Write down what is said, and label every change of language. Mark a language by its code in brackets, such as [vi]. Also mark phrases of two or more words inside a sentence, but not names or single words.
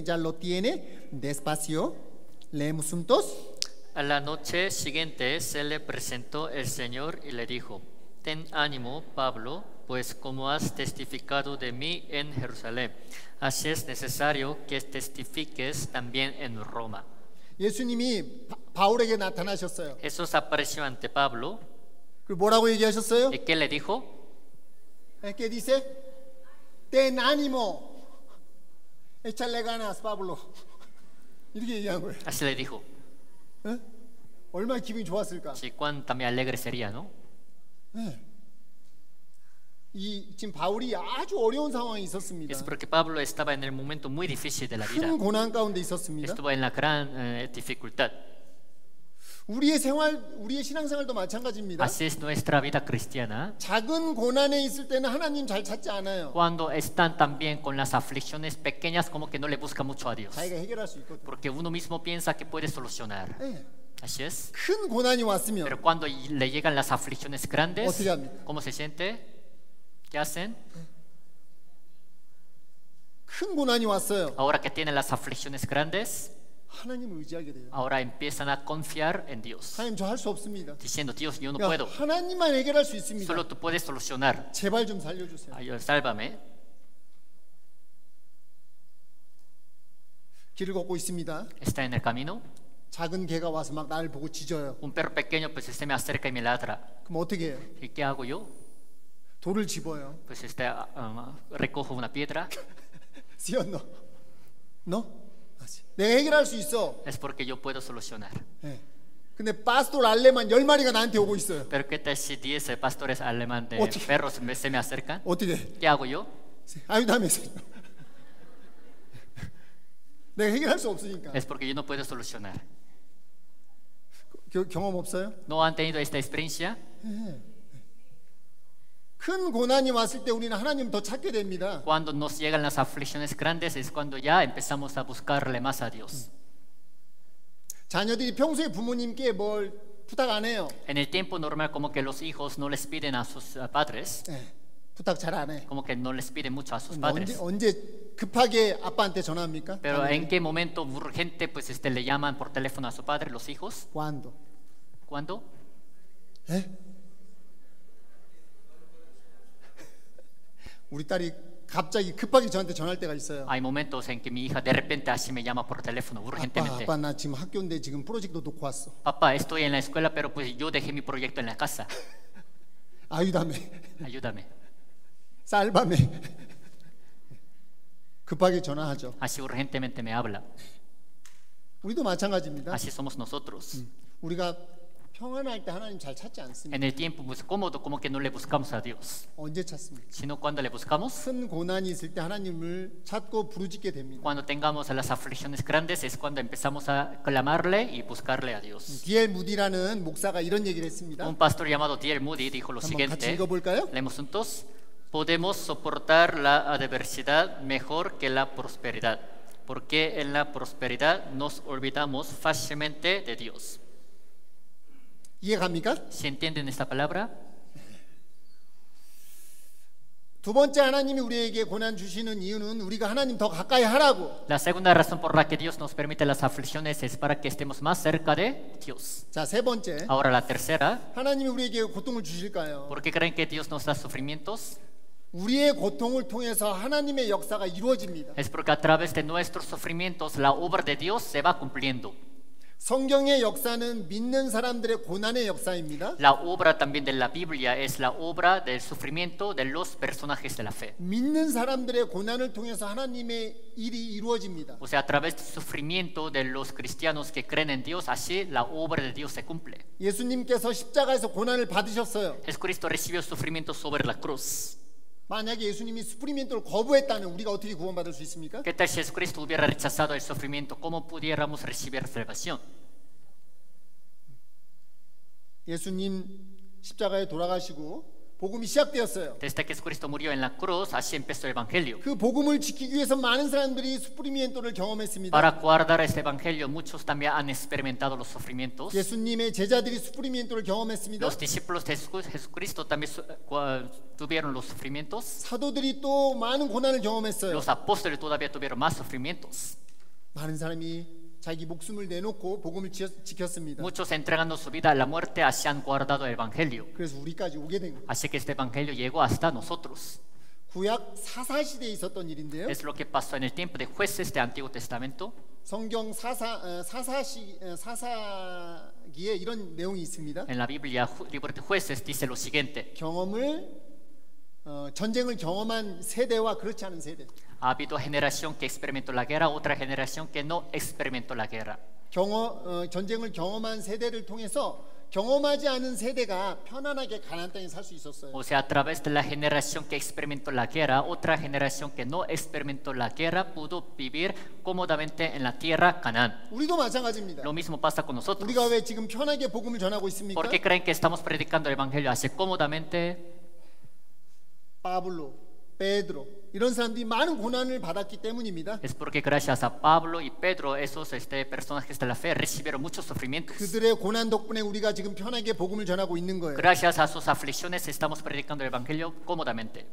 [es] ¿Ya lo tiene? Despacio. Leemos juntos. A la noche siguiente se le presentó el Señor y le dijo: Ten ánimo, Pablo, pues como has testificado de mí en Jerusalén, así es necesario que testifiques también en Roma. [ko] 예수님이 바울에게 나타나셨어요. [es] Jesús apareció ante Pablo. [ko] 그리고 뭐라고 얘기하셨어요? [es] ¿Y qué le dijo? ¿Qué dice? Ten ánimo. Échale ganas, Pablo. [ko] 이렇게 얘기한 거예요. [es] Así le dijo. [ko] 에? 얼마나 기분이 좋았을까? [es] Sí, cuán también alegre sería, ¿no? [ko] 네. 지금 바울이 아주 어려운 상황에 있었습니다. [es] Es porque Pablo estaba en el momento muy difícil de la vida. [ko] 큰 고난 가운데 있었습니다. [es] Estuvo en la gran dificultad. [ko] 우리의 신앙생활도 마찬가지입니다. [es] Así es nuestra vida cristiana. [ko] 작은 고난에 있을 때는 하나님 잘 찾지 않아요. [es] Cuando están también con las aflicciones pequeñas, como que no le busca mucho a Dios. [ko] 자기가 해결할 수 있거든. [es] Porque uno mismo piensa que puede solucionar. [ko] 네. [es] Así es. [ko] 큰 고난이 왔으면 [es] Pero cuando le llegan las aflicciones grandes, [ko] 어떻게 합니까? [es] ¿cómo se siente? ¿Qué hacen? [ko] 큰 고난이 왔어요. [es] Ahora que tienen las aflicciones grandes, [ko] 하나님을 의지하게 돼요. [es] ahora empiezan a confiar en Dios, [ko] 하나님 저 할 수 없습니다. [es] diciendo: Dios, yo no [ko] 야, [es] puedo. [ko] 하나님만 해결할 수 있습니다. [es] Solo tú puedes solucionar. [ko] 제발 좀 살려주세요. [es] Sálvame. [ko] 길을 걷고 있습니다. [es] Está en el camino. [ko] 작은 개가 와서 막 나를 보고 짖어요. [es] Un perro pequeño pues se me acerca y me ladra. [ko] 그럼 어떻게 해요? [es] ¿Y qué hago yo? [ko] 돌을 집어요. [es] Pues recojo una piedra. ¿Sí o no? ¿No? así. [ko] 내가 해결할 수 있어. [es] Es porque yo puedo solucionar. [ko] 네. 근데 [es] pastor alemán [ko] 10마리가 나한테 오고 있어요. [es] Pero qué tal si 10 pastores alemanes de [ko] 어떻게? [es] perros se me acercan? [ko] 어떻게 해? [es] ¿Qué hago yo? ayúdame. [ko] 내가 해결할 수 없으니까. [es] Es porque yo no puedo solucionar. [ko] 경험 없어요? [es] ¿No han tenido esta experiencia? [ko] 큰 고난이 왔을 때 우리는 하나님 더 찾게 됩니다. [es] Cuando nos llegan las aflicciones grandes es cuando ya empezamos a buscarle más a Dios. [ko] 자녀들이 평소에 부모님께 뭘 부탁 안 해요. [es] En el tiempo normal como que los hijos no les piden a sus padres, [ko] 네, 부탁 잘 안 해. [es] como que no les piden mucho a sus padres. [ko] 언제 급하게 아빠한테 전화합니까? [es] Pero en qué momento urgente pues le llaman por teléfono a su padre los hijos? ¿Cuándo? ¿Cuándo? [ko] 에? 우리 딸이 갑자기 급하게 저한테 전화할 때가 있어요. Hay momentos en que mi hija de repente así me llama por teléfono urgentemente. 아빠 나 지금 학교인데 지금 프로젝트 놓고 왔어. [es] Papá, estoy en la escuela, pero pues yo dejé mi proyecto en la casa. 아유다메 Ayúdame. [ko] 쌀밤에 급하게 전화하죠. [es] Así urgentemente me habla. [ko] 우리도 마찬가지입니다. [es] Así somos nosotros. [ko] 우리가 평안할 때 하나님 잘 찾지 않습니다. [es] En el tiempo pues, cómodo, como que no le buscamos a Dios, [ko] 언제 찾습니까? [es] sino cuando le buscamos, [ko] 큰 고난이 있을 때 하나님을 찾고 부르짖게 됩니다. [es] cuando tengamos las aflicciones grandes, es cuando empezamos a clamarle y buscarle a Dios. [ko] D.L. 무디라는 목사가 이런 얘기를 했습니다. [es] Un pastor llamado D.L. Moody dijo lo [ko] 한번 같이 [es] siguiente, [ko] 읽어볼까요? [es] leemos juntos: podemos soportar la adversidad mejor que la prosperidad, porque en la prosperidad nos olvidamos fácilmente de Dios. [ko] 이해갑니까? [es] ¿Se entienden esta palabra? [ko] 두 번째 하나님이 우리에게 고난 주시는 이유는 우리가 하나님 더 가까이 하라고. [es] La segunda razón por la que Dios nos permite las aflicciones es para que estemos más cerca de Dios. [ko] 자, 세 번째. [es] Ahora la tercera, [ko] 하나님이 우리에게 고통을 주실까요? [es] ¿por qué creen que Dios nos da sufrimientos? [ko] 우리의 고통을 통해서 하나님의 역사가 이루어집니다. [es] Es porque a través de nuestros sufrimientos la obra de Dios se va cumpliendo. [ko] 성경의 역사는 믿는 사람들의 고난의 역사입니다. [es] La obra también de la Biblia es la obra del sufrimiento de los personajes de la fe. [ko] 믿는 사람들의 고난을 통해서 하나님의 일이 이루어집니다. [es] O sea, a través del sufrimiento de los cristianos que creen en Dios, así la obra de Dios se cumple. [ko] 예수님께서 십자가에서 고난을 받으셨어요. [es] Jesucristo recibió sufrimiento sobre la cruz. [ko] 만약에 예수님이 스프리멘토를 거부했다면 우리가 어떻게 구원받을 수 있습니까? [es] ¿Qué tal si Jesucristo hubiera rechazado el sufrimiento? ¿Cómo pudiéramos recibir salvación? [ko] 예수님 십자가에 돌아가시고 복음이 시작되었어요. [es] Desde que Jesucristo murió en la cruz, así empezó el Evangelio. [ko] 그 복음을 지키기 위해서 많은 사람들이 스프리멘토를 경험했습니다. [es] Para guardar este Evangelio, muchos también han experimentado los sufrimientos. [ko] 예수님의 제자들이 스프리멘토를 경험했습니다. [es] Los discípulos de Jesucristo también tuvieron los sufrimientos. [ko] 사도들이 또 많은 고난을 경험했어요. [es] Los apóstoles todavía tuvieron más sufrimientos. [ko] 많은 사람이 자기 목숨을 내놓고 복음을 지켰습니다. [es] Muchos entregando su vida a la muerte, así han guardado el Evangelio. [ko] 그래서 우리까지 오게 된 거예요. [es] Así que este Evangelio llegó hasta nosotros. [ko] 구약 사사 시대에 있었던 일인데요. [es] Es lo que pasó en el tiempo de jueces del Antiguo Testamento. [ko] 성경 사사기에 이런 내용이 있습니다. [es] En la Biblia, libro de jueces, dice lo siguiente. [ko] 전쟁을 경험한 세대와 그렇지 않은 세대. [es] Ha habido generación que experimentó la guerra, otra generación que no experimentó la guerra. [ko] 전쟁을 경험한 세대를 통해서 경험하지 않은 세대가 편안하게 가나안 땅에 살 수 있었어요. [es] O sea, a través de la generación que experimentó la guerra, otra generación que no experimentó la guerra pudo vivir cómodamente en la tierra Canaán. [ko] 우리도 마찬가지입니다. [es] Lo mismo pasa con nosotros. [ko] 우리가 왜 지금 편하게 복음을 전하고 있습니까? [es] ¿Por qué creen que estamos predicando el evangelio así cómodamente? [ko] 파블로, 베드로 이런 사람들이 많은 고난을 받았기 때문입니다. [es] Es porque gracias a Pablo y Pedro, esos personajes de la fe recibieron muchos sufrimientos. [ko] 그들의 고난 덕분에 우리가 지금 편하게 복음을 전하고 있는 거예요. [es] Gracias a sus aflicciones estamos predicando el evangelio cómodamente.